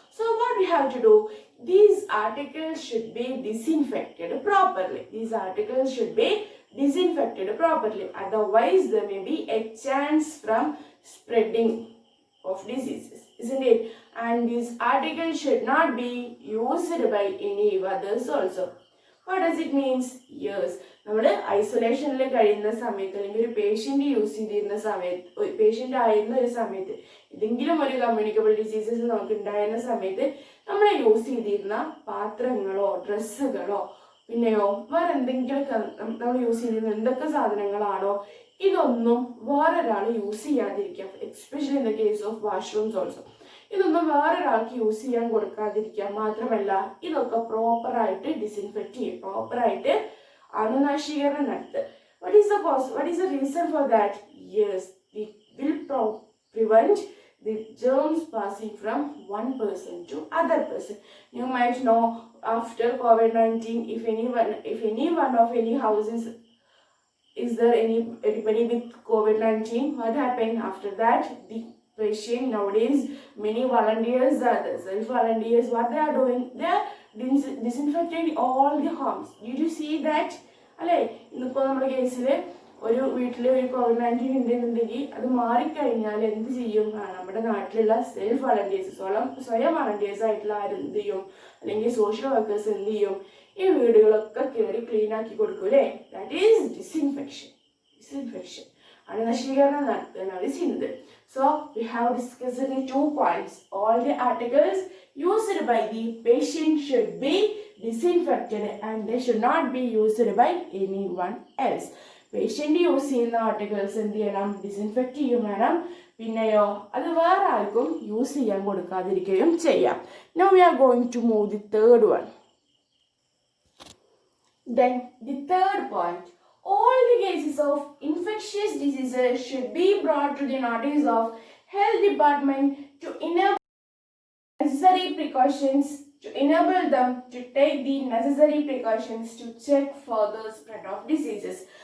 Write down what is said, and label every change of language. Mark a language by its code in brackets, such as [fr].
[en] So what we have to do? These articles should be disinfected properly. These articles should be disinfected properly. Otherwise, there may be a chance from spreading of diseases, isn't it? And these articles should not be used by any others also. What does it means? [ml] Yes, നമ്മൾ ഐസൊലേഷനിൽ കഴിയുന്ന സമയത്ത് അല്ലെങ്കിൽ ഒരു patient use ചെയ്തിരുന്ന സമയത്ത്, patient ആയിരുന്ന ഒരു സമയത്ത് ഏതെങ്കിലും ഒരു കമ്മ്യൂണിക്കബിൾ ഡിസീസസ് നമുക്ക് ഉണ്ടായിരുന്ന സമയത്ത് നമ്മൾ യൂസ് ചെയ്തിരുന്ന പാത്രങ്ങളോ ഡ്രസ്സുകളോ പിന്നെയോ വേറെ എന്തെങ്കിലുമൊക്കെ നമ്മൾ യൂസ് ചെയ്തിരുന്ന എന്തൊക്കെ സാധനങ്ങളാണോ ഇതൊന്നും വേറൊരാൾ use ചെയ്യാതിരിക്കാം. [en] Especially in the case of washrooms also. [ml] ഇതൊന്നും വേറൊരാൾക്ക് യൂസ് ചെയ്യാൻ കൊടുക്കാതിരിക്കുക. മാത്രമല്ല ഇതൊക്കെ പ്രോപ്പറായിട്ട് ഡിസിൻഫെക്റ്റ് ചെയ്യും, പ്രോപ്പറായിട്ട് അണുനശീകരണം നടത്തുക. [en] What is the reason for that? Yes, we will prevent the germs passing from one person to other person. You might know after COVID-19, if anyone of any houses is there anybody with COVID-19, what happened after that? The patient nowadays, many volunteers are there, self-volunteers, what they are doing? They are disinfecting all the homes. Did you see that? [ml] അല്ലേ, ഇന്നിപ്പോൾ നമ്മുടെ കേസിൽ ഒരു വീട്ടിൽ ഒരു COVID-19 ഉണ്ടെന്നുണ്ടെങ്കിൽ അത് മാറിക്കഴിഞ്ഞാൽ എന്ത് ചെയ്യും? നമ്മുടെ നാട്ടിലുള്ള സെൽഫ് വളണ്ടിയേഴ്സ്, സ്വയം വളണ്ടിയേഴ്സ് ആയിട്ടുള്ള ആരും എന്ത് ചെയ്യും? അല്ലെങ്കിൽ സോഷ്യൽ വർക്കേഴ്സ് എന്ത് ചെയ്യും? ഈ വീടുകളൊക്കെ കയറി ക്ലീൻ ആക്കി കൊടുക്കും അല്ലേ? [en] That is disinfection. [ml] അണുനശീകരണം നടത്തുകയാണ് അവർ ചെയ്യുന്നത്. [en] So we have discussed the 2 points. All the articles used by the patient should be disinfected and they should not be used by anyone else. [ml] Patient use ചെയ്യുന്ന articles എന്ത് ചെയ്യണം? Disinfect ചെയ്യും വേണം. പിന്നെയോ അത് വേറെ ആർക്കും യൂസ് ചെയ്യാൻ കൊടുക്കാതിരിക്കുകയും ചെയ്യാം. [en] Now we are going to move the third one. Then the third point, all the cases of infectious diseases should be brought to the notice of health department to enable necessary precautions, to enable them to take the necessary precautions to check further spread of diseases.